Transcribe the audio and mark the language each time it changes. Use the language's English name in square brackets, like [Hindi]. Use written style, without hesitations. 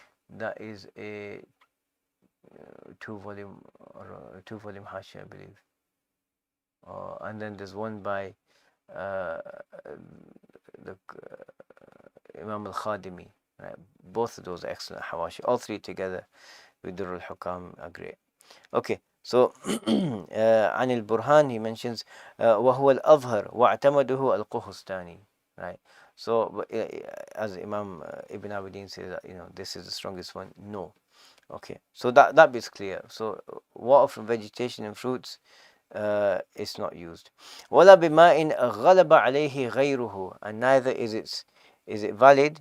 [English] That is a two-volume Hashia, I believe. And then there's one by the Imam al-Khadimi. Right? Both of those are excellent Hawashi. All three together with Durr al-Hukam are great. Okay, so [Arabic] عن البرهان [English] he mentions [Arabic] وهو الأظهر واعتمده القهستاني. [English] Right? So as Imam Ibn Abidin says, this is the strongest one. No. Okay, so that bit's clear. So water from vegetation and fruits is not used. [Arabic] ولا بماء غلب عليه غيره, [English] and neither is it valid.